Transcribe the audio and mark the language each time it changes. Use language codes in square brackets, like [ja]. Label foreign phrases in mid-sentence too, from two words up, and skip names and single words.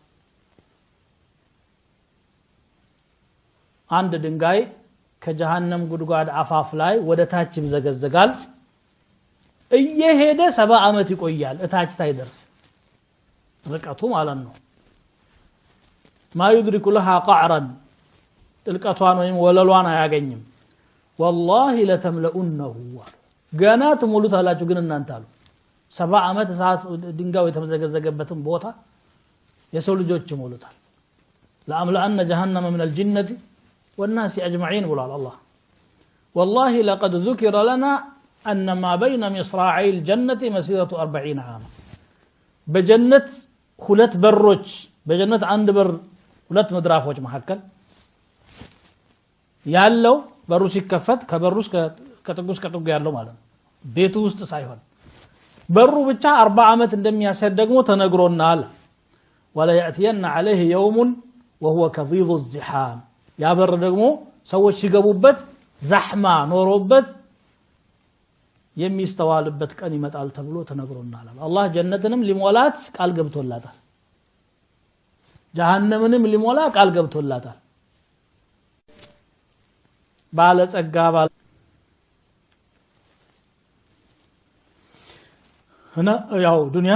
[am] አንድ ድንጋይ ከጀሃነም ጉድጓድ አፋፍ ላይ ወደ ታች ይዘገዘጋል እየሄደ 70 አመት ይቆያል እታች ሳይደርስ ርቀቱ ማለት ነው [ar] ما يدرك لها قعرا [am] ጥልቀቷን ወይም ወለሏን አያገኝም [ar] والله لتملؤنه [am] ገና ትሞሉታላችሁ ግን እናንተ አሉ 70 አመት ሰዓት ድንጋዩ የተመዘገዘገበትን ቦታ የሰው ልጆች ይሞሉታል [ar] لأملأن جهنم من الجنة والناس أجمعين بلال الله والله لقد ذكر لنا أن ما بين مصراعي الجنة مسيرة 40 عاما بجنة [am] ሁለት በሮች በጀነት አንድ በር ሁለት መድራፎች መሐከል ያለው በሩ ሲከፈት ከበሩስ ከጥጉስ ከጥጉ ያለው ማለት ነው ቤቱ ውስጥ ሳይሆን በሩ ብቻ 40 አመት እንደሚያሰድ ደግሞ ተነግሮናል [ar] ولا ياتين عليه يوم وهو كظيظ الزحام [am] ያ በር ደግሞ ሰዎች ሲገቡበት ዛህማ ኖሮበት የሚስተዋልበት ቀን ይመጣል ተብሎ ተነግሮናል አላህ ጀነትንም ሊሞላት ቃል ገብቶላታል ጀሃነምንም ሊሞላ ቃል ገብቶላታል ባለ ጸጋ ባለ እና ያው ዱንያ